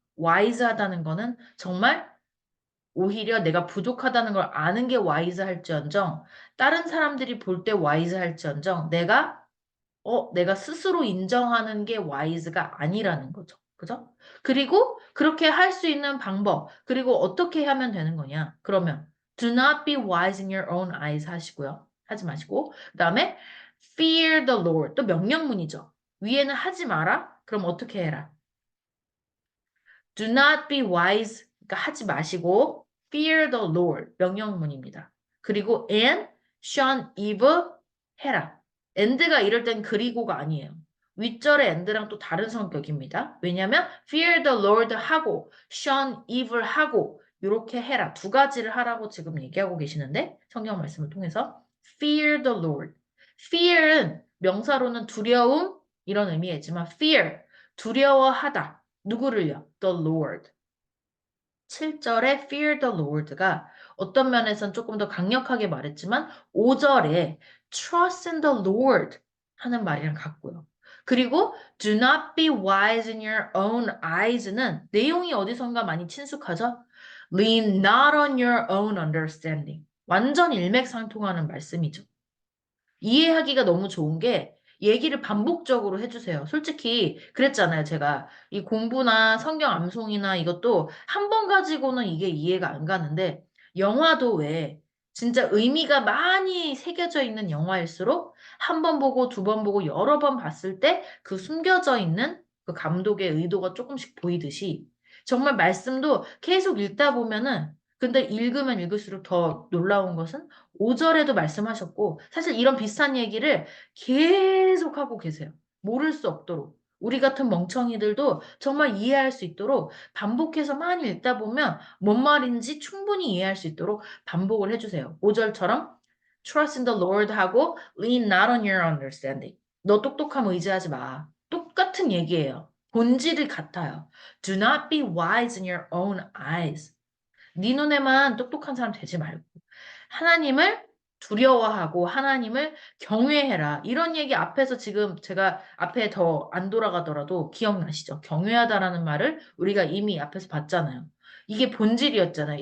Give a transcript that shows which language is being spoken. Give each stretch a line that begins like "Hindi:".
Korean: 와이즈하다는 거는 정말 오히려 내가 부족하다는 걸 아는 게 와이즈할지언정 다른 사람들이 볼 때 와이즈할지언정 내가 스스로 인정하는 게 와이즈가 아니라는 거죠. 그죠? 그리고 그렇게 할 수 있는 방법, 그리고 어떻게 하면 되는 거냐? 그러면
English: do not be wise in your own eyes
Korean: 하시고요. 하지 마시고 그다음에
English: fear the Lord
Korean: 또 명령문이죠. 위에는 하지 마라. 그럼 어떻게 해라?
English: Do not be wise
Korean: 그러니까 하지 마시고
English: fear the Lord
Korean: 명령문입니다. 그리고
English: and shun evil
Korean: 해라. and가 이럴 땐 그리고가 아니에요. 윗절의 and랑 또 다른 성격입니다. 왜냐하면
English: fear the Lord
Korean: 하고
English: shun evil
Korean: 하고 이렇게 해라. 두 가지를 하라고 지금 얘기하고 계시는데 성경 말씀을 통해서
English: fear the Lord.
Korean: fear은 명사로는 두려움 이런 의미이지만 fear 두려워하다. 누구를요? The Lord. 7절에
English: fear the Lord
Korean: 가 어떤 면에선 조금 더 강력하게 말했지만 5절에
English: trust in the Lord
Korean: 하는 말이랑 같고요. 그리고
English: do not be wise in your own eyes
Korean: 는 내용이 어디선가 많이 친숙하죠?
English: Lean not on your own understanding.
Korean: 완전 일맥상통하는 말씀이죠. 이해하기가 너무 좋은 게 얘기를 반복적으로 해주세요. 솔직히 그랬잖아요. 제가 이 공부나 성경 암송이나 이것도 한 번 가지고는 이게 이해가 안 가는데 영화도 왜 진짜 의미가 많이 새겨져 있는 영화일수록 한 번 보고 두 번 보고 여러 번 봤을 때 그 숨겨져 있는 그 감독의 의도가 조금씩 보이듯이 정말 말씀도 계속 읽다 보면은 근데 읽으면 읽을수록 더 놀라운 것은 5절에도 말씀하셨고, 사실 이런 비슷한 얘기를 계속 하고 계세요. 모를 수 없도록. 우리 같은 멍청이들도 정말 이해할 수 있도록 반복해서 많이 읽다 보면 뭔 말인지 충분히 이해할 수 있도록 반복을 해주세요. 5절처럼
English: Trust in the Lord
Korean: 하고
English: Lean not on your understanding.
Korean: 너 똑똑함 의지하지 마. 똑같은 얘기예요. 본질이 같아요.
English: Do not be wise in your own eyes.
Korean: 네 눈에만 똑똑한 사람 되지 말고 하나님을 두려워하고 하나님을 경외해라. 이런 얘기 앞에서 지금 제가 앞에 더 안 돌아가더라도 기억나시죠? 경외하다라는 말을 우리가 이미 앞에서 봤잖아요. 이게 본질이었잖아요.